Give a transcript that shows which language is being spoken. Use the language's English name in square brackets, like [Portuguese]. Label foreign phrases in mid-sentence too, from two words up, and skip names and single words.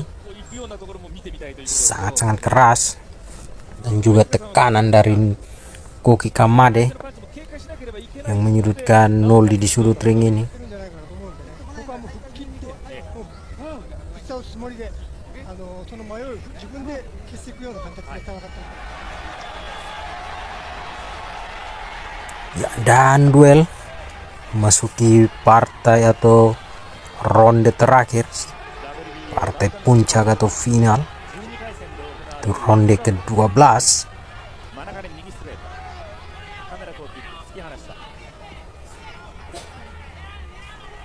[Japanese] 行くようなところも見てみたいという。 [Indonesian] sangat-sangat keras, dan juga tekanan dari Koki Kamade [Japanese] パンチも警戒しなければいけない。 [Indonesian] yang menyudutkan Noldi di sudut ring ini. [Japanese] てるんじゃないかなと思うんでね、ここはもう吹っ切って、もう打ち倒すつもりで、その迷いを自分で消していくような形で戦ったんです。 [Indonesian] Ya, dan duel memasuki partai atau ronde terakhir, partai puncak atau final, [Japanese] 12 回戦で行われ [Indonesian] itu ronde ke-12. [Japanese] 真中で右ストレート。カメラこう突き放した。